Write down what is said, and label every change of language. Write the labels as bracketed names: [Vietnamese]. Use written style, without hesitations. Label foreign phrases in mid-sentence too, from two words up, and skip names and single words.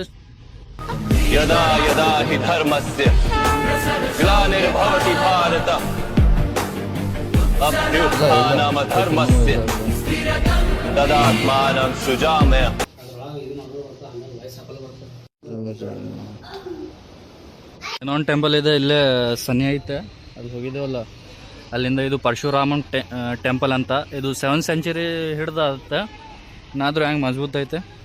[Sanskrit] यदा यदा हि धर्मस्य ग्लानिर्भवति भारत अभ्युत्थानमधर्मस्य तदात्मानं सृजाम्यह. [Kannada] ಇನ್ನೊಂದು ಟೆಂಪಲ್ ಇದೆ ಇಲ್ಲೇ ಸನಿ ಐತೆ, ಅಲ್ಲಿ ಹೋಗಿದ್ದೇವಲ್ಲ. ಅಲ್ಲಿಂದ ಇದು ಪರಶುರಾಮನ್ ಟೆಂಪಲ್ ಅಂತ. ಇದು 7th ಸೆಂಚುರಿ ಹಿಡ್ದ ಆಗುತ್ತೆ, ಏನಾದರೂ ಹೆಂಗೆ ಮಜಬೂತ್ ಐತೆ.